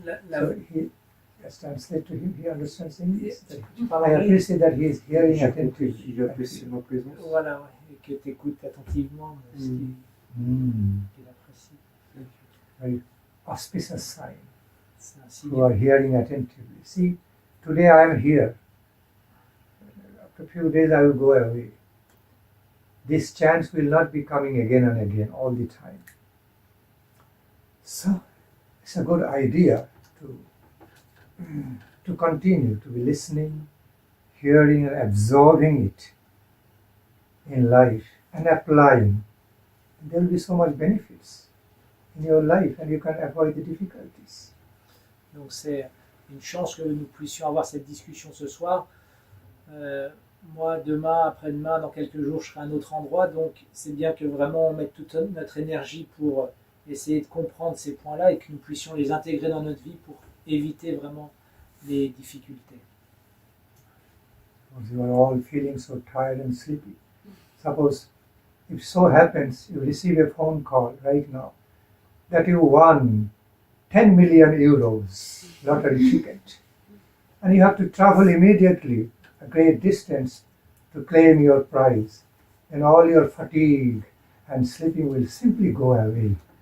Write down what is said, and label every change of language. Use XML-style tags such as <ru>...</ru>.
<en>so he, just translate to him, he understands English. I appreciate that he is hearing attentively.</en> <fr>Il apprécie ma présence. Voilà, et que tu écoutes attentivement ce qu'il apprécie.</fr> <en>Very auspicious sign.</en> <fr>C'est un signe.</fr> <en>Who are hearing attentively. See, today I am here. After a few days I will go away. This chance will not be coming again and again all the time. So, it's a good idea to continue to be listening, hearing and absorbing it in life and applying. And there will be so much benefits in your life and you can avoid the difficulties.</en> <fr>Donc c'est une chance que nous puissions avoir cette discussion ce soir. Moi, demain, après-demain, dans quelques jours, je serai à un autre endroit. Donc c'est bien que vraiment on mette toute notre énergie pour essayer de comprendre ces points-là et que nous puissions les intégrer dans notre vie pour éviter vraiment les difficultés.</fr> <en>You are all feeling so tired and sleepy. Suppose, if so happens, you receive a phone call right now that you won 10 million euros lottery ticket, and you have to travel immediately a great distance to claim your prize, and all your fatigue and sleeping will simply go away.</en>